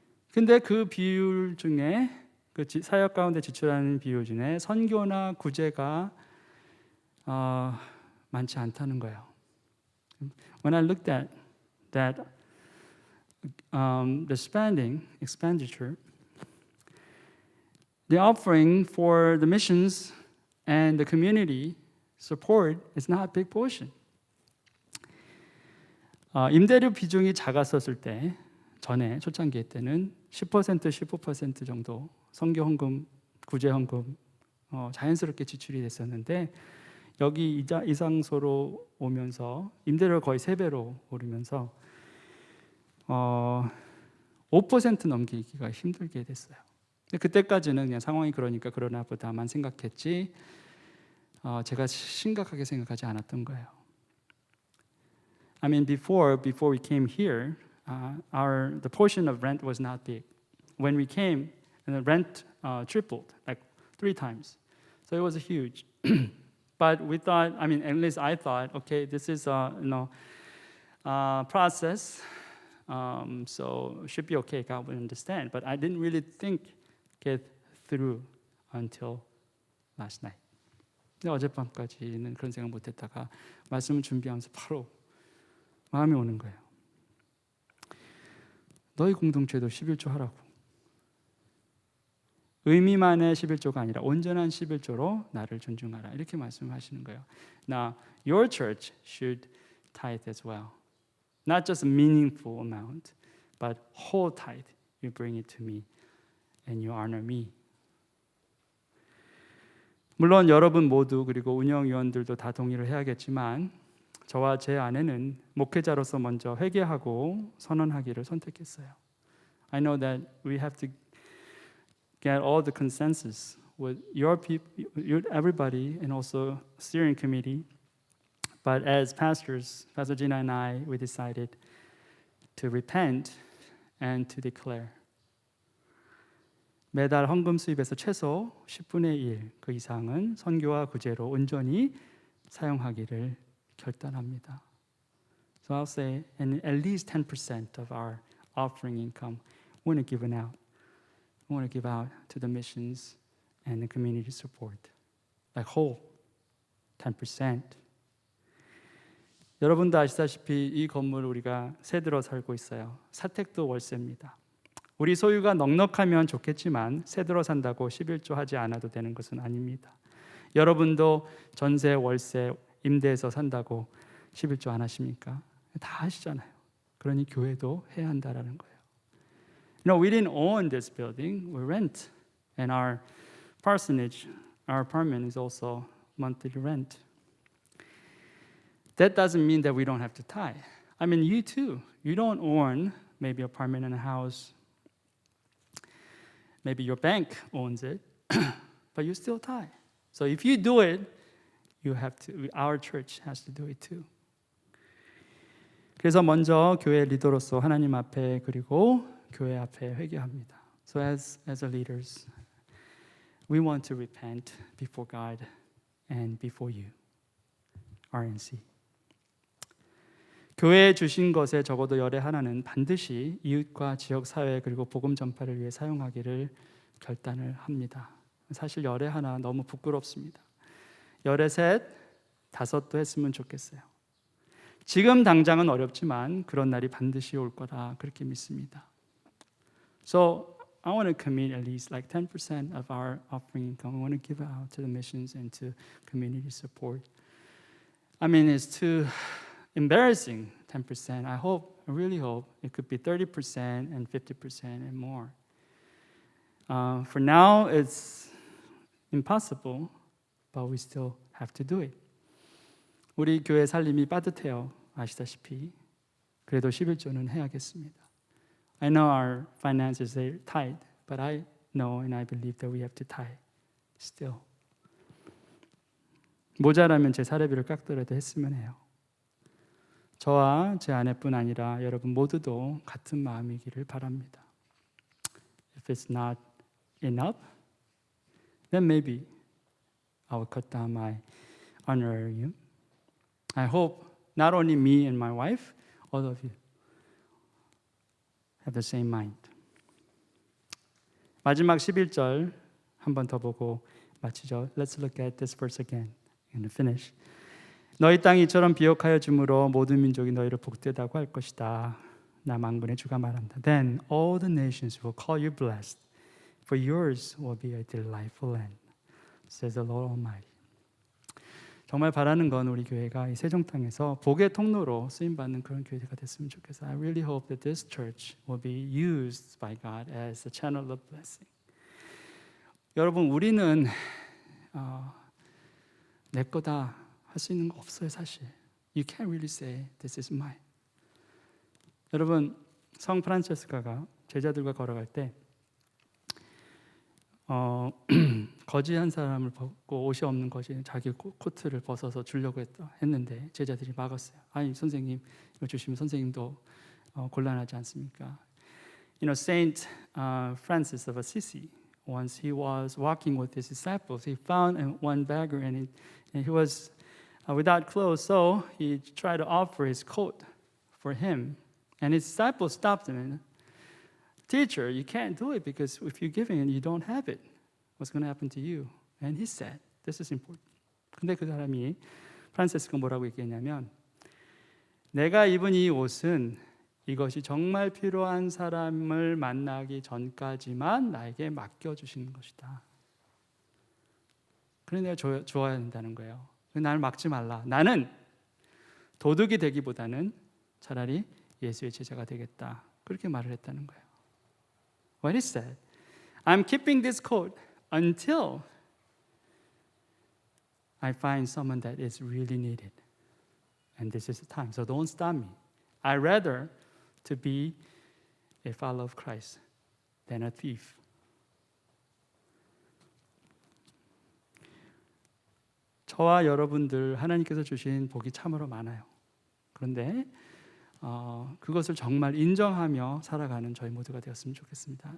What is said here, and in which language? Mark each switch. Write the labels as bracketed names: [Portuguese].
[Korean] 근데 그 비율 중에 그 사역 가운데 지출하는 비율 중에 선교나 구제가 많지 않다는 거예요. [English] When I looked at that the expenditure, the offering for the missions and the community support is not a big portion. [Korean] 임대료 비중이 작았었을 때 전에 초창기 때는 10%, 15% 정도 선교 헌금, 구제 헌금 자연스럽게 지출이 됐었는데 여기 이상소로 오면서 임대료가 거의 3배로 오르면서 5% 넘기기가 힘들게 됐어요. 근데 그때까지는 그냥 상황이 그러나 보다만 생각했지 제가 심각하게 생각하지 않았던 거예요. [English] I mean, before we came here, the portion of rent was not big. When we came, the rent tripled, like 3 times. So it was huge. But we thought, at least I thought, okay, this is a process. So it should be okay, God will understand. But I didn't really think it through until last night. [Korean] 근데 어젯밤까지는 그런 생각 못했다가 말씀을 준비하면서 바로 마음이 오는 거예요. 너희 공동체도 11조 하라고. 의미만의 11조가 아니라 온전한 11조로 나를 존중하라. 이렇게 말씀하시는 거예요. [English] Now, your church should tithe as well. Not just a meaningful amount, but whole tithe. You bring it to me and you honor me. [Korean] 물론 여러분 모두 그리고 운영위원들도 다 동의를 해야겠지만 저와 제 아내는 목회자로서 먼저 회개하고 선언하기를 선택했어요. [English] I know that we have to get all the consensus with your people, everybody, and also steering committee. But as pastors, Pastor Gina and I, we decided to repent and to declare. [Korean] 매달 헌금 수입에서 최소 10분의 1, 그 이상은 선교와 구제로 온전히 사용하기를 결단합니다. [English] So I'll say, and at least 10% of our offering income, we want to give it out. We want to give out to the missions and the community support, like whole 10%. [Korean] 여러분도 아시다시피 이 건물 우리가 새 들어 살고 있어요. 사택도 월세입니다. 우리 소유가 넉넉하면 좋겠지만 새 들어 산다고 11조 하지 않아도 되는 것은 아닙니다. 여러분도 전세, 월세, 임대해서 산다고 11조 안 하십니까? 다 하시잖아요. 그러니 교회도 해야 한다라는 거예요. [English] We didn't own this building, we rent. And our parsonage, our apartment is also monthly rent. That doesn't mean that we don't have to tithe. I mean, you too. You don't own maybe an apartment and a house. Maybe your bank owns it, but you still tithe. So if you do it, you have to. Our church has to do it too. [Korean] 그래서 먼저 교회 리더로서 하나님 앞에 그리고 교회 앞에 회개합니다. [English] So as leaders, we want to repent before God and before you, RNC. [Korean] 교회에 주신 것에 적어도 열의 하나는 반드시 이웃과 지역 사회 그리고 복음 전파를 위해 사용하기를 결단을 합니다. 사실 열의 하나 너무 부끄럽습니다. 열의 셋, 다섯도 했으면 좋겠어요. 지금 당장은 어렵지만 그런 날이 반드시 올 거다 그렇게 믿습니다. [English] So I want to commit at least like 10% of our offering income. I want to give it out to the missions and to community support. I mean, it's too embarrassing, 10%. I really hope it could be 30% and 50% and more. For now, it's impossible, but we still have to do it. [Korean] 우리 교회 살림이 빠듯해요. 아시다시피. 그래도 11조는 해야겠습니다. [English] I know our finances are tight, but I know and I believe that we have to tithe still. [Korean] 모자라면 제 사례비를 깎더라도 했으면 해요. 저와 제 아내뿐 아니라 여러분 모두도 같은 마음이기를 바랍니다. [English] If it's not enough, then maybe I will cut down my honorarium. I hope not only me and my wife, all of you have the same mind. [Korean] 마지막 11절 한 번 더 보고 마치죠. [English] Let's look at this verse again and finish. [Korean] 너희 땅이 이처럼 비옥하여 주므로 모든 민족이 너희를 복되다고 할 것이다. 나 만군의 주가 말한다. [English] Then all the nations will call you blessed, for yours will be a delightful land, says the Lord Almighty. [Korean] 정말 바라는 건 우리 교회가 이 세종 땅에서 복의 통로로 쓰임 받는 그런 교회가 됐으면 좋겠어요. [English] I really hope that this church will be used by God as a channel of blessing. [Korean] 여러분, 우리는 내 거다 할 수 있는 거 없어요, 사실. [English] You can't really say this is mine. [Korean] 여러분, 성 프란체스카가 제자들과 걸어갈 때 거지 한 사람을 벗고 옷이 없는 거지 자기 코트를 벗어서 주려고 했는데 제자들이 막았어요. 아니 선생님 이거 주시면 선생님도 곤란하지 않습니까? [English] You know, Saint Francis of Assisi, once he was walking with his disciples, he found one beggar and he was without clothes, so he tried to offer his coat for him, and his disciples stopped him and, Teacher, you can't do it because if you're giving and you don't have it, what's going to happen to you? And he said, this is important. [Korean] 근데 그 사람이 프란시스가 뭐라고 얘기했냐면 내가 입은 이 옷은 이것이 정말 필요한 사람을 만나기 전까지만 나에게 맡겨주시는 것이다. 그래 내가 줘야 된다는 거예요. 나를 막지 말라. 나는 도둑이 되기보다는 차라리 예수의 제자가 되겠다. 그렇게 말을 했다는 거예요. [English] What he said, I'm keeping this coat until I find someone that is really needed. And this is the time. So don't stop me. I'd rather to be a follower of Christ than a thief. [Korean] 저와 여러분들 하나님께서 주신 복이 참으로 많아요. 그런데 그것을 정말 인정하며 살아가는 저희 모두가 되었으면 좋겠습니다.